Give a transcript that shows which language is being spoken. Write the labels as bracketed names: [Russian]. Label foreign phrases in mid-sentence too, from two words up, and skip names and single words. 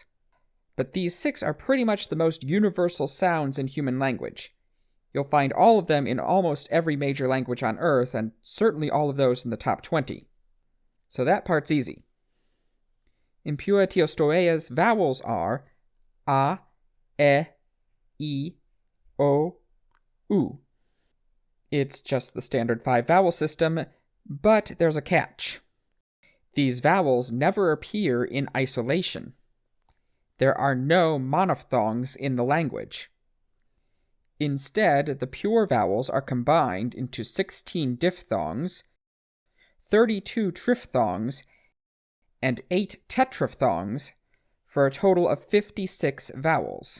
[English] But these 6 are pretty much the most universal sounds in human language. You'll find all of them in almost every major language on Earth, and certainly all of those in the top 20. So that part's easy. Mpiua Tiostouea's vowels are a, e, o, u. It's just the standard 5 vowel system, but there's a catch. These vowels never appear in isolation. There are no monophthongs in the language. Instead, the pure vowels are combined into 16 diphthongs, 32 triphthongs, and 8 tetraphthongs, for a total of 56 vowels.